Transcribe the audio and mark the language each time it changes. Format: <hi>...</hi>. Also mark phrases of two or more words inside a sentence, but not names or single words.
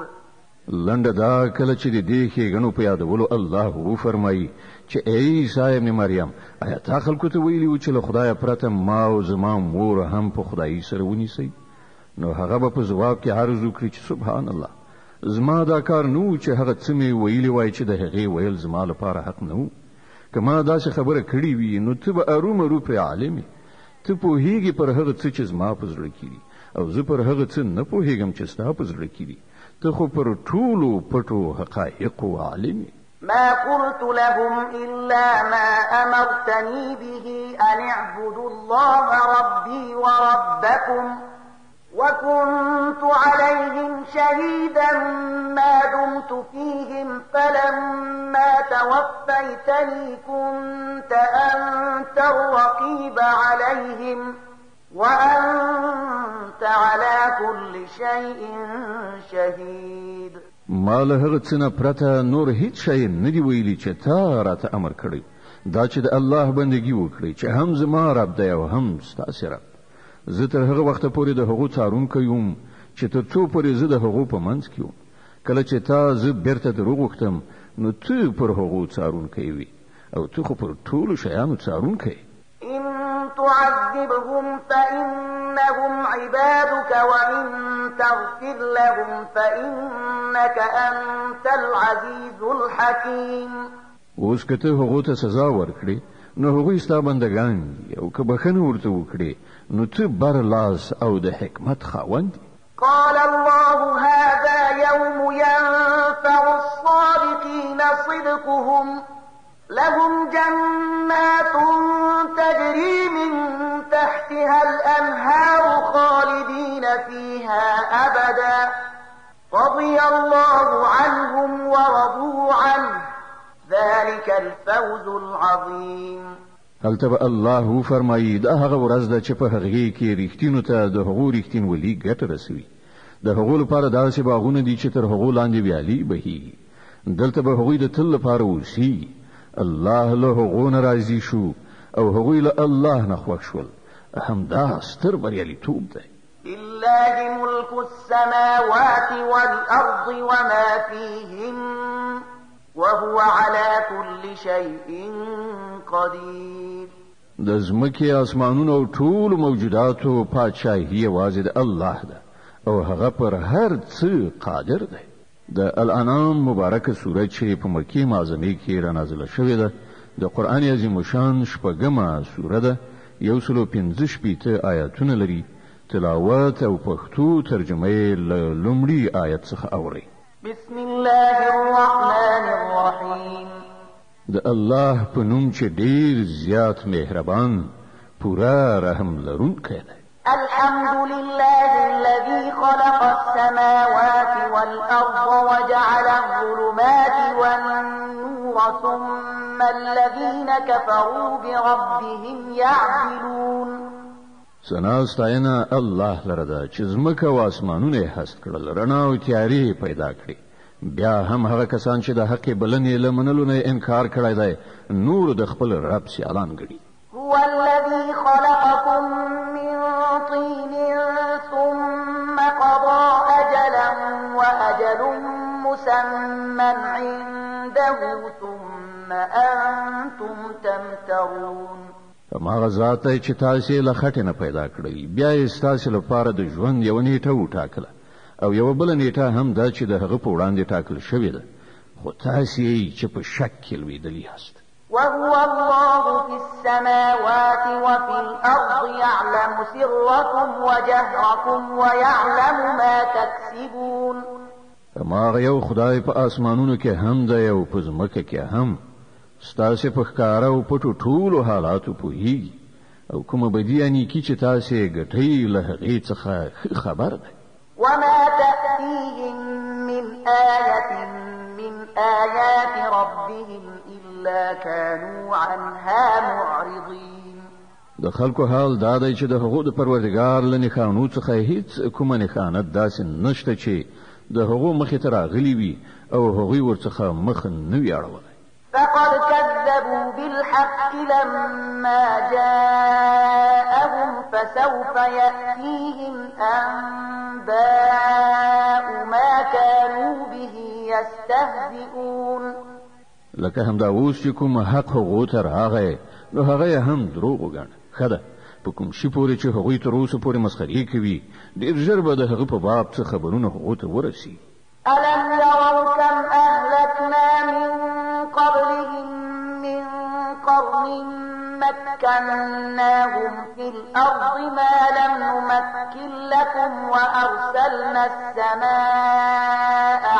<ps>لنډه دا کله چې د دې ښېګڼو په یادولو الله وفرمایي چې ای عیسی ابن مریم آیا تا خلکو ته ویلي و چې له خدایه پرته ما او زما مور هم په خدایي سره ونیسئ؟ نو هغه به په ځواب کې عرض وکړي چې</ps> <ar>سبحان الله،</ar> <ps>زما دا کار نه و چې هغه څه مې ویلي وای چې د هغې ویل زما لپاره حق نه و. که ما داسې خبره کړې وي نو ته به ارومرو پرې عالم یې. ته پوهېږې پر هغه څه چې زما په زړه کې دي او زه پر هغه څه نه پوهېږم چې ستا په زړه کې دي. ته خو پر ټولو پټو حقایقو عالم یې.</ps> <ar>ما قلت لهم إلا ما أمرتني به أن اعبدوا الله ربي وربكم وكنت عليهم شهيدا ما دمت فيهم فلما توفيتني كنت أنت الرقيب عليهم وأنت على كل شيء شهيد.</ar> <ps>ما له هغه څه نه پرته نور هیڅ شی نه دی ویلي چې تا راته امر کړی دا چې د الله بندګي وکړي چې هم زما رب دی او هم ستاسې رب. زه تر هغه وخته پورې د هغو څارونکی یم چې تر څو پورې زه د هغو په منځ کې یم. کله چې تا زه بیرته دروغ وختم نو ته پر هغو څارونکی وي او ته خو پر ټولو شیانو څارونکی.</ps> <ar>إن تعذبهم فإنهم عبادك وإن تغفر لهم فإنك أنت العزيز الحكيم.</ar> <ps>اوس که ته هغو ته سزا ورکړې نو هغوی ستا بندګان دي او که بخښنه ورته وکړې نو ته بر لاس او د حکمت خاوند.</ps> <ar>قال الله هذا يوم ينفع الصادقين صدقهم لهم جنات تجري من تحتها الأنهار خالدين فيها أبدا رضي الله عنهم ورضوا عنه ذلك الفوز العظيم.</ar> <ps>هلته به الله فرمایي دا هغه ورځ ده چې په هغې کې رښتینو ته د هغو رښتینولي ګټه رسوي. د هغو لپاره داسې باغونه دي چې تر هغو لاندې ویالې بهیږي. دلته به هغوی د تل لپاره اوسي. الله له هغو نه راضي شو او هغوی له الله نه خوښ شول. همدا ستر بریالیتوب دی.</ps> <ar>لله ملك السماوات والأرض وما فيهن وهو على كل شيء قدير.</ar> <ps>د ځمکې اسمانونو او ټول موجوداتو پادشاهي یوازې د الله ده او هغه پر هر څه قادر دی. د الانعام مبارکه سوره چې په مکې معظمه کې را نازله شوې ده د قرآن عظیم شان شپږمه سوره ده. 115 آیاتونه لري. تلاوت او پښتو ترجمه یې له لومړي آیت څخه اورئ.</ps> <ar>بسم الله الرحمن الرحيم.</ar> <ps>د الله په نوم چې ډیر زیات مهربان پورا رحم لرونکی دی.</ps> <ar>الحمد لله الذي خلق السماوات والأرض وجعل الظلمات والنور ثم الذين كفروا بربهم يعدلون.</ar> <ps>ثنا ستاینه الله لره ده چې ځمکه او اسمانونه هست کړل رڼا او تیارې پیدا کړې. بیا هم هغه کسان چې د حق بلنې له منلو نه انکار کړی دی نور د خپل رب سیالان ګڼي.</ps> <ar>هو الذي خلقكم من طين ثم قضى أجلا وأجل مسمى عنده ثم أنتم تمترون.</ar> <ps>هماغه ذات دی چې تاسې له خټې نه پیدا کړی بیا یې ستاسې لپاره د ژوند یوه نیټه وټاکله او یوه بله نیټه هم ده چې د هغه په وړاندې ټاکل شوې ده خو تاسې یې چې په شک کې لوېدلي یاست.</ps> <ar>وهو الله في السماوات وفي الأرض يعلم سركم وجهركم ويعلم ما تكسبون.</ar> <ps>ما یو خدای په اسمانونو کې هم دی او په ځمکه کې هم ستاسو په ښکارا او پټو ټولو حالاتو پوهیږي او کومه بدی نیکی چې تاسو ګټئ له هغې څخه خبر ده.</ps> <ar>وما تأتيهم من آية من آيات ربهم إلا كانوا عنها معرضين.</ar> <ps>د خلکو حال دا دی چې د هغو د پروردګار له نښانو څخه هیڅ کومه نښانت داسې نشته چې د هغو مخې ته راغلي وي او هغوی ورڅخه مخ نه وي اړولی.</ps> <ar>فقد كذبوا بالحق لما جاءهم فسوف يأتيهم أنباء ما كانوا به يستهزئون.</ar> <ps>لکه همدا اوس چې کوم حق هغو ته راغی نو هغه هم دروغ وګڼه. ښه ده په کوم شي پورې چې هغوی تر اوسه پورې مسخرې کوي ډېر ژر به د هغه په باب څه خبرونه هغو ته ورسي.</ps> <ar>ألم يروا كم أهلكنا من قبلهم من قرن مكناهم في الأرض ما لم نمكن لكم وأرسلنا السماء</ar>